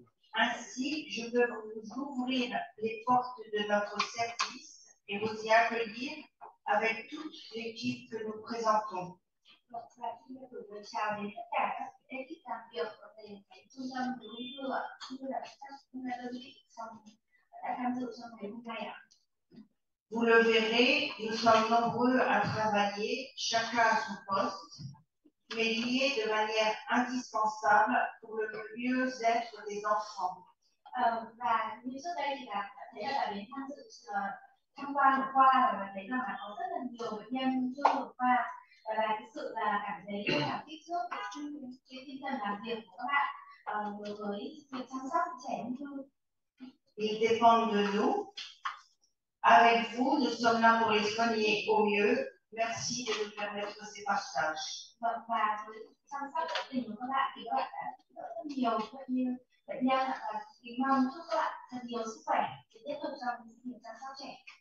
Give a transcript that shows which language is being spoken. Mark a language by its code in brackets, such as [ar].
[fr] Ainsi, je veux vous ouvrir les portes de notre service et vous y accueillir avec toute l'équipe que nous présentons. [vi] Và xin được gửi lời chào đến tất cả các ekip làm việc ở cái trung tâm về ung thư ạ, cũng như là các đơn vị đã tham dự trong ngày hôm nay ạ. [fr] Vous le verrez, nous sommes nombreux à travailler, chacun à son poste, mais liés de manière indispensable pour le mieux-être des enfants. [vi] Và như trước đây thì là thấy là đến tham dự tham quan một khoa và thấy là có rất là nhiều bệnh nhân chưa một khoa và là cái sự là cảm thấy rất là thích trước cái tinh thần làm việc của các bạn với việc chăm sóc trẻ ung thư. [fr] Ils dépendent de nous. Avec vous, nous sommes là pour les soigner au mieux. Merci de nous permettre ces partages. [vi] Và với chăm sóc tận tình của các bạn thì các bạn đã giúp đỡ rất nhiều bệnh nhân và kính mong chúc các bạn thật nhiều sức khỏe để tiếp tục trong việc chăm sóc trẻ.